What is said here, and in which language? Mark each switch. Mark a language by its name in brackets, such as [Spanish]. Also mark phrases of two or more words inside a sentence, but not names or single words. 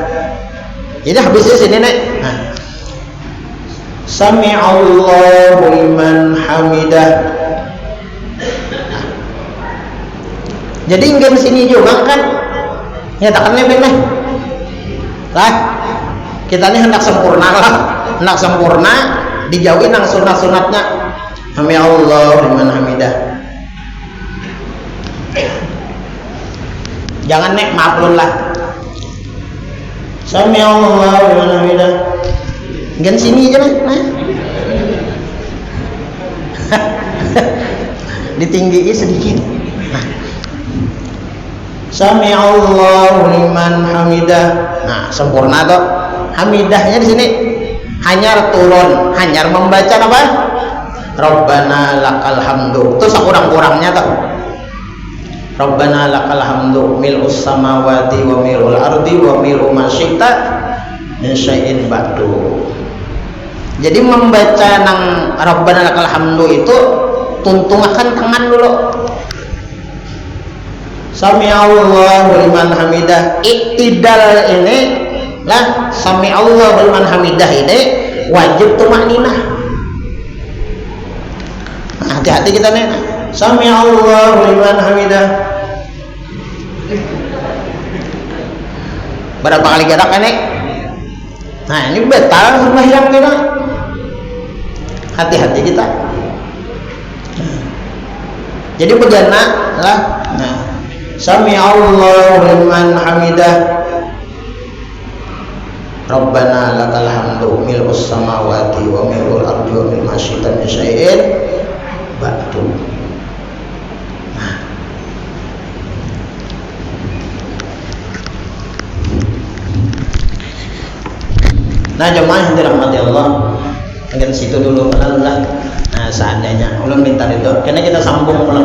[Banjar] Jadi habisnya sini nek. Nah, [Arabic] سمع الله لمن حمده. [Banjar] Nah, jadi enggak di sini juga kan? Nyatakannya benar. Lah, kita ini hendak sempurna lah, hendak sempurna, dijauhin nang sunat-sunatnya. [Arabic] سمع الله لمن حمده. [Banjar] Jangan nek maaflun lah. [Arabic] سمع الله لمن حمده. [Banjar] Gan sini aja nah. Ditinggiin sedikit. Nah. [Arabic] سمع الله لمن حمده. [Banjar] Nah, sempurna toh. Hamidahnya di sini hanyar turun, hanyar membaca apa? [Arabic] ربنا لك الحمد. [Banjar] Itu sakurang-kurangnya tuh. [Arabic] ربنا لك الحمد ملء السماوات وملء الأرض وملء ما شئت من شيء بعد. [Banjar] Jadi membaca nang [Arabic] ربنا لك الحمد [Banjar] itu tuntungakan tangan dulu. [Arabic] سمع الله لمن حمده. [Banjar] Iktidal ini lah, [Arabic] سمع الله لمن حمده [Banjar] ini wajib tumakninah. Hati-hati kita nih. [Arabic] سمع الله لمن حمده. [Banjar] Berapa kali gerak nih? Nah, ini batal sembahyang kita. Hati-hati kita. Jadi begana lah. [Arabic] Nah, سمع الله لمن حمده. ربنا لك الحمد ملء السماوات وملء الأرض وملء ما شئت من شيء بعد. [Banjar] Nah, jemaah yang dirahmati Allah, mungkin situ dulu lah. Nah, seandainya ulun minta itu, karena kita sambung ulang.